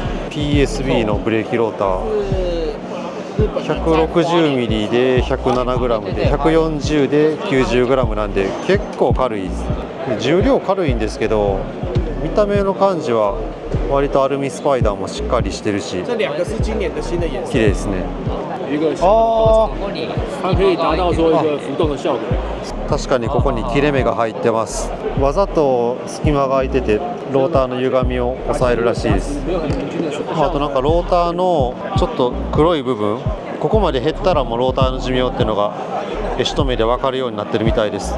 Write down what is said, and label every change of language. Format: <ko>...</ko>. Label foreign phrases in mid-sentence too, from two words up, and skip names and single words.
<ja>PSB のブレーキローター 160mm で 107g で 140で 90g なんで結構軽いです。重量軽いんですけど、見た目の感じは割とアルミスパイダーもしっかりしてるし、綺麗ですね。</ja> <zh>它可以达到说一个浮动的效果。</zh> <ja>確かにここに切れ目が入ってます。わざと隙間が空いててローターの歪みを抑えるらしいです。あとなんかローターのちょっと黒い部分、ここまで減ったらもうローターの寿命っていうのが一目で分かるようになってるみたいです。</ja>